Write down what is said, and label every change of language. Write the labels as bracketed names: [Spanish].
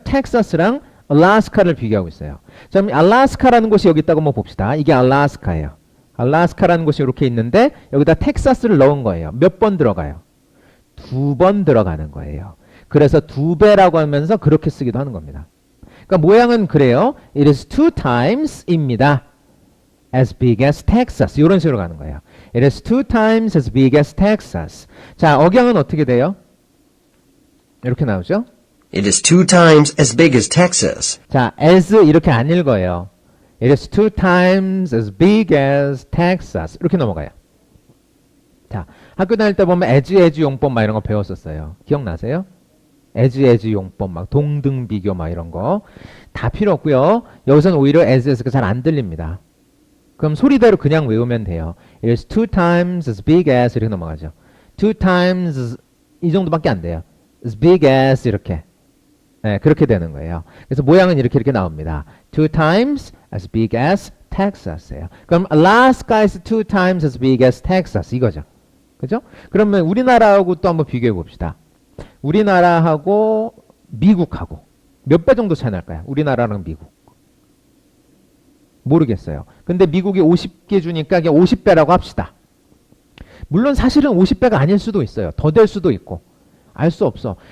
[Korean] 텍사스랑 알래스카를 비교하고 있어요. 자, 그럼 알래스카라는 곳이 여기 있다고 한번 봅시다. 이게 알래스카예요. 알래스카라는 곳이 이렇게 있는데 여기다 텍사스를 넣은 거예요. 몇 번 들어가요? 두 번 들어가는 거예요. 그래서 두 배라고 하면서 그렇게 쓰기도 하는 겁니다. 그러니까 모양은 그래요. [English] It is two times입니다. as big as Texas. [Korean] 이런 식으로 가는 거예요. [English] It is two times as big as Texas. [Korean] 자, 억양은 어떻게 돼요? 이렇게 나오죠? [English] It is 2 times as big as Texas. [Korean] 자, as 이렇게 안 읽어요. [English] It is two times as big as Texas. [Korean] 이렇게 넘어가요. 자, 학교 다닐 때 보면 as 용법 막 이런 거 배웠었어요. 기억나세요? as 용법 막 동등 비교 막 이런 거 다 필요 없고요. 여기서는 오히려 as가 잘 안 들립니다. 그럼 소리대로 그냥 외우면 돼요. [English] It is two times as big as [Korean] 이렇게 넘어가죠. [English] Two times [Korean] 이 정도밖에 안 돼요. [English] As big as 이렇게. [Korean] 네, 그렇게 되는 거예요. 그래서 모양은 이렇게 나옵니다. [English] Two times as big as Texas예요. 그럼 Alaska is two times as big as Texas [Korean] 이거죠. 그죠? 그러면 우리나라하고 또 한번 비교해 봅시다. 우리나라하고 미국하고 몇 배 정도 차이 날까요? 우리나라랑 미국. 모르겠어요. 근데 미국이 50개 주니까 그냥 50배라고 합시다. 물론 사실은 50배가 아닐 수도 있어요. 더 될 수도 있고. 알 수 없어.